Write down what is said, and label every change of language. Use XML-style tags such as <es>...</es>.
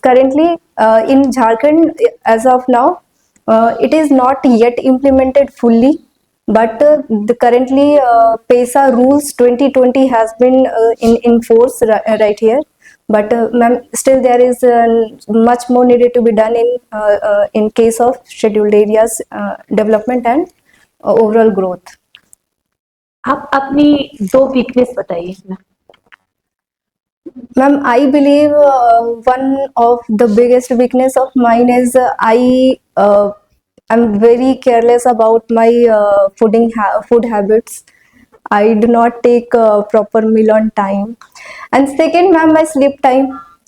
<en>Currently, in Jharkhand, as of now, it is not yet implemented fully, but currently PESA rules 2020 has been in force right here. but ma'am, still there is much more needed to be done in case of scheduled areas development and overall growth.</en> <hi>आप अपनी 2 weakness बताइए ma'am.</hi> <en>Ma'am, I believe one of the biggest weakness of mine is I am very careless about my food habits. I do not take proper meal on time. And second, ma'am, my sleep time.</en>